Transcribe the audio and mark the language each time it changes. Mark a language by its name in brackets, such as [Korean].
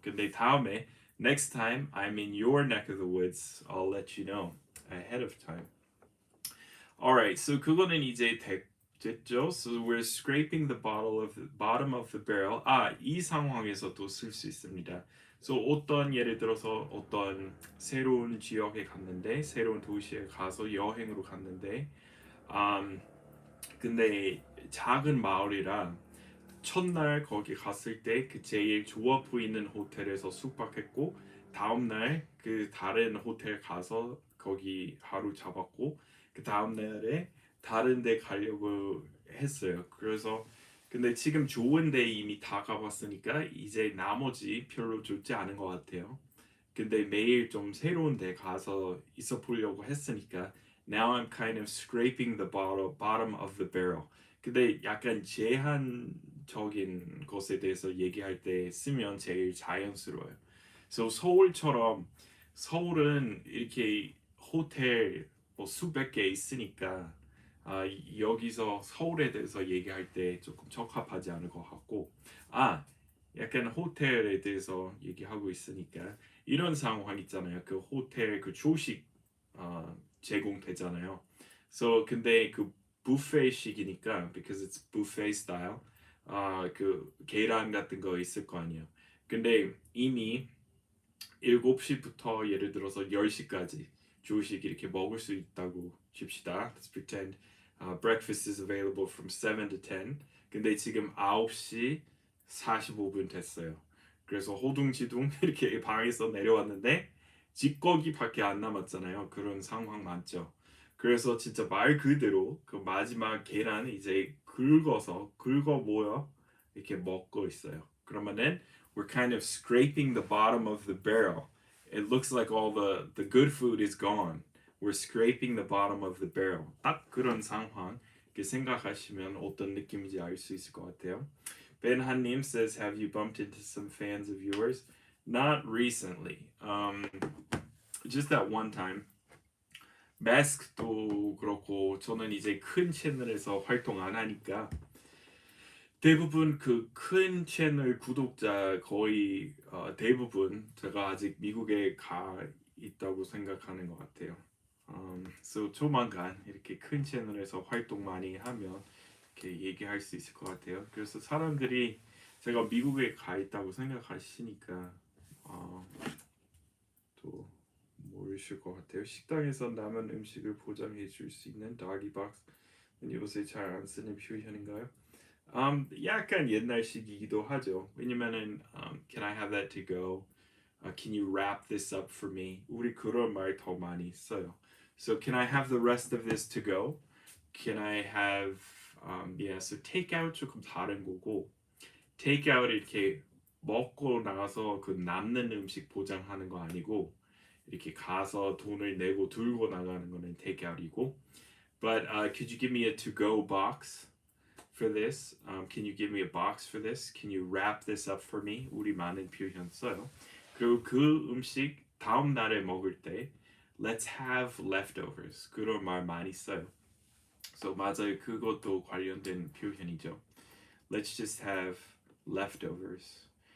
[Korean] 근데 다음에 [English] next time I'm in your neck of the woods, I'll let you know ahead of time. [Korean] Alright, so 그거는 이제 됐죠? [English] So we're scraping the bottom of the barrel. [Korean] 이 상황에서도 쓸 수 있습니다. So 어떤 예를 들어서 어떤 새로운 지역에 갔는데 새로운 도시에 가서 여행으로 갔는데 근데 작은 마을이라 첫날 거기 갔을 때 그 제일 좋아 보이는 호텔에서 숙박했고 다음날 그 다른 호텔 가서 거기 하루 잡았고 그 다음날에 다른 데 가려고 했어요. 그래서 근데 지금 좋은 데 이미 다 가봤으니까 이제 나머지 별로 좋지 않은 것 같아요. 근데 매일 좀 새로운 데 가서 있어 보려고 했으니까 [English] now I'm kind of scraping the bottom of the barrel. [Korean] 근데 약간 제한적인 것에 대해서 얘기할 때 쓰면 제일 자연스러워요. So 서울처럼 서울은 이렇게 호텔 뭐 수백 개 있으니까 여기서 서울에 대해서 얘기할 때 조금 적합하지 않을 것 같고 약간 호텔에 대해서 얘기하고 있으니까 이런 상황 있잖아요. 그 호텔 그 조식 제공되잖아요. So 근데 그 뷔페식이니까 [English] because it's buffet style [Korean] 그 계란 같은 거 있을 거 아니에요. 근데 이미 7시부터 예를 들어서 10시까지 조식 이렇게 먹을 수 있다고 칩시다. [English] Let's pretend breakfast is available from 7 to 10. [Korean] 근데 지금 9시 45분 됐어요. 그래서 호둥지둥 이렇게 방에서 내려왔는데 집거기밖에 안 남았잖아요. 그런 상황 많죠. 그래서 진짜 말 그대로 그 마지막 계란 이제 긁어 모여 이렇게 먹고 있어요. 그러면은 [English] we're kind of scraping the bottom of the barrel. It looks like all the good food is gone. We're scraping the bottom of the barrel. [Korean] 딱 그런 상황 이렇게 생각하시면 어떤 느낌인지 알 수 있을 것 같아요. [English] Ben Hannim says, have you bumped into some fans of yours? Not recently. Just that one time. [Korean] 마스크도 그렇고 저는 이제 큰 채널에서 활동 안 하니까 대부분 그 큰 채널 구독자 거의 대부분 제가 아직 미국에 가 있다고 생각하는 것 같아요. So 조만간 이렇게 큰 채널에서 활동 많이 하면 이렇게 얘기할 수 있을 것 같아요. 그래서 사람들이 제가 미국에 가 있다고 생각하시니까 또 모르실 것 같아요. 식당에서 남은 음식을 보장해 줄 수 있는 doggy box. 요새 잘 안 쓰는 표현인가요? 약간 옛날식이기도 하죠. 왜냐면은 [English] can I have that to go? Can you wrap this up for me? [Korean] 우리 그런 말 더 많이 써요. [English] So can I have the rest of this to go? Can I have yeah, so take out [Korean] 조금 다른 거고 [English] take out [Korean] 이렇게 먹고 나가서 그 남는 음식 보장하는 거 아니고 이렇게 가서 돈을 내고 들고 나가는 거는 [English] take out이고 but could you give me a to go box for this? Can you give me a box for this? Can you wrap this up for me? [Korean] 우리 많은 표현 써요. 그리고 그 음식 다음 날에 먹을 때 [English] let's have leftovers [Korean] 그런 말 많이 써요. So 맞아요. 그것도 관련된 표현이죠. [English] Let's just have leftovers.